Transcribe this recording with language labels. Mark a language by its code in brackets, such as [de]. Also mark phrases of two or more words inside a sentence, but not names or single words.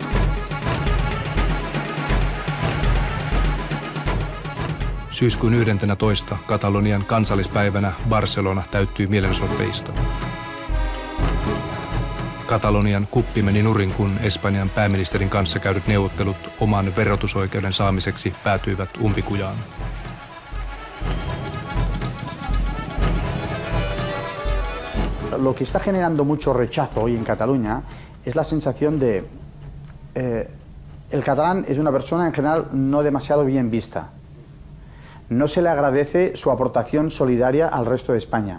[fi] Syyskuun 11. Katalonian kansallispäivänä Barcelona täyttyi mielenosoitteista. Katalonian kuppi meni nurin, kun Espanjan pääministerin kanssa käydyt neuvottelut oman verotusoikeuden saamiseksi päätyivät umpikujaan. [es] Lo que está generando mucho rechazo hoy en Cataluña es la sensación de el catalán es una persona en general no demasiado bien vista. No se le agradece su aportación solidaria al resto de España.